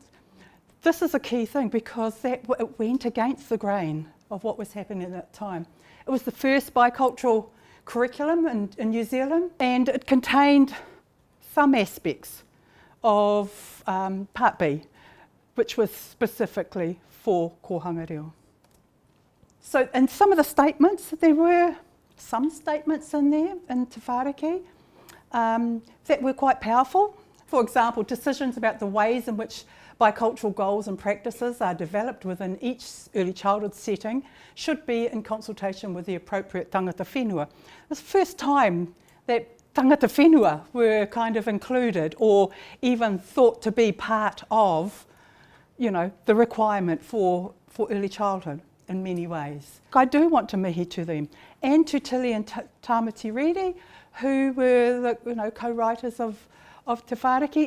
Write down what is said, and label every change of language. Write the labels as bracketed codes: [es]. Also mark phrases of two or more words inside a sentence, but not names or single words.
[en] This is a key thing because it went against the grain of what was happening at that time. It was the first bicultural curriculum in New Zealand, and it contained some aspects of Part B, which was specifically for [mi] kohanga reo. [en] So in some of the statements, there were some statements in there in Te Whāriki that were quite powerful. For example, decisions about the ways in which bicultural goals and practices are developed within each early childhood setting should be in consultation with the appropriate [mi] tangata whenua. [en] It's the first time that [mi] tangata whenua [en] were kind of included or even thought to be part of, you know, the requirement for early childhood in many ways. I do want to mihi to them and to Tilly and Tamati Riri, who were the, you know, co-writers of Te Whāriki.